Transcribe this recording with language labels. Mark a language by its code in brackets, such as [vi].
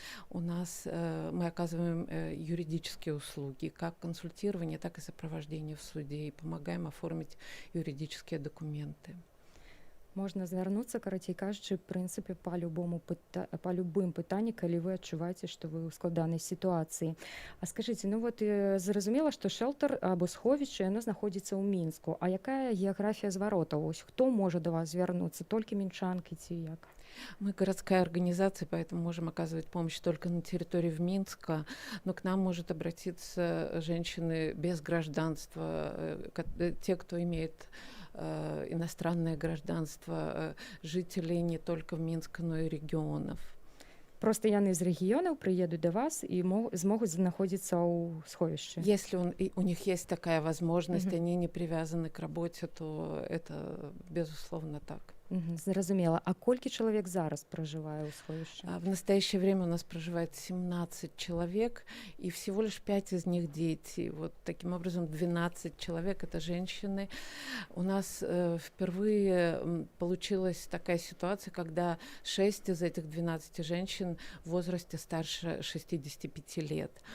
[ru] У нас мы оказываем юридические услуги, как консультирование, так и сопровождение в суде, и помогаем оформить юридические документы. [be] Можна звярнуцца, карацей кажучы, в прынцыпе, па любым пытанні, калі вы адчуваеце, што вы ў складанай сітуацыі. А скажыце, ну вот зразумела, што шэлтар або сховішча яно знаходзіцца ў Мінску. А якая геаграфія зваротаў? Ось хто можа да вас звярнуцца? Толькі мінчанкі ці як? [ru] Мы городская организация, поэтому можем оказывать помощь только на территории в Минска, но к нам может обратиться женщины без гражданства, те, кто имеет иностранное гражданство, жители не только в Минска, но и регионов. [be] Просто яны з рэгіёнаў прыедуць да вас і змогуць знаходзіцца ў сховішчы. [ru] Если у них есть такая возможность, они не привязаны к работе, то это безусловно так. [be] Зразумела. А колькі чалавек зараз пражывае ў сховішчы? [ru] В настоящее время у нас проживает 17 человек, и всего лишь 5 из них дети. Вот таким образом 12 человек — это женщины. У нас впервые получилась такая ситуация, когда 6 из этих 12 женщин в возрасте старше 65 лет.